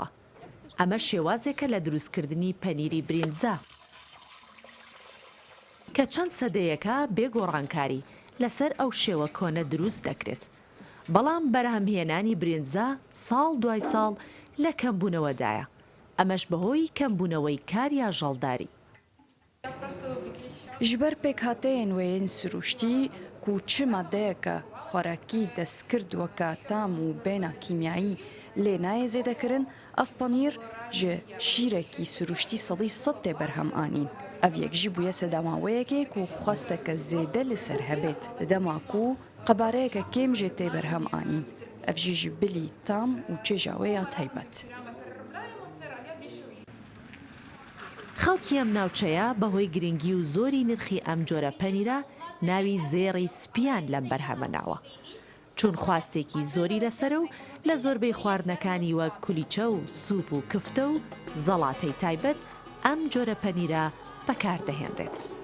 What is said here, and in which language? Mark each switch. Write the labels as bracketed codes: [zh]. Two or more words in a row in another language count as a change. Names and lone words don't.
[ckb] ئەمە شێوازێکە لە دروستکردنی پەنیری برینزا کە چەند سەدەیەکە بێگۆڕانکاری لەسەر ئەو شێوە کۆنە دروست دەکرێت. بەڵام بەرهەمهێنانی برنجە ساڵ دوای ساڵ لە کەمبوونەوەدایە. ئەمەش بەهۆی کەمبوونەوەی کاریا ژەڵداری. [ku] ji ber pêkhateyên wê yên siruştî ku çi maddeyeke xwarekî destgir weke tam û bêhna kîmyayî lê nayê zêdekirin, ev panîr ji şîrekî siruştî sedî sed tê berhem anîn. Ev yek jî bûye sedema wêyekê ku xwasteke zêde li ser hebêt li dema ku qebareyeke kêm jê tê berhem anîn. Ev jî ji bilî tam û çêja wê ya taybet. [ckb] خەڵکی ئەم ناوچەیە بەهۆی گرنگی و زۆری نرخی ئەم جۆرە پەنیرە ناوی زێڕی سپیان لەم بەرهەمە ناوە. چون خواستێکی زۆری لەسەر و لە زۆربەی خواردنەکانی وەک کولیچە و سوپ و کفتە و زەڵاتەی تایبەت ئەم جۆرە پەنیرە بەکاردەهێنرێت.